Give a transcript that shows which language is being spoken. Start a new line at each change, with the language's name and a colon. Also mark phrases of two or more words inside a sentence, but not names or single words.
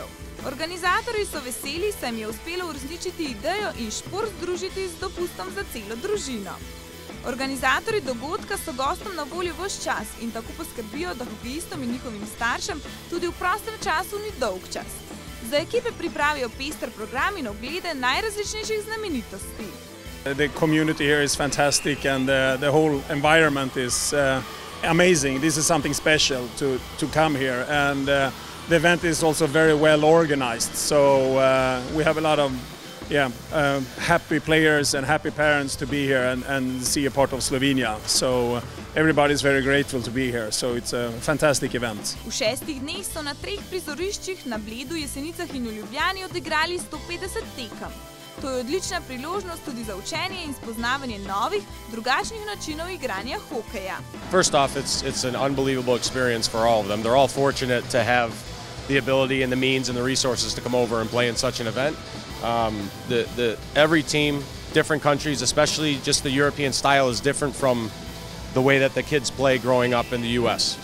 Slovenian: Organizatorji so veseli, saj jim je uspelo uresničiti idejo in šport združiti z dopustom za celo družino. Organizatorji dogodka so gostom na voljo ves čas in tako poskrbijo, da hokejistom in njihovim staršem tudi v prostem času ni dolg čas. Za ekipe pripravijo pester program in oglede najrazličnejših znamenitosti.
English: The community here is fantastic and the whole environment is amazing. This is something special to come here, and the event is also very well organized. So we have a lot of happy players and happy parents to be here and see a part of Slovenia. So everybody is very grateful to be here. So it's a fantastic event.
Slovenian: V 6 dneh so na 3 prizoriščih na Bledu, Jesenicah in v Ljubljani odigrali 150 tekem. To je odlična priložnost tudi za učenje in spoznavanje novih, drugačnih načinov igranja hokeja.
English: First off, it's an unbelievable experience for all of them. They're all fortunate to have the ability and the means and the resources to come over and play in such an event. Every team, different countries, especially just the European style is different from the way that the kids play growing up in the US.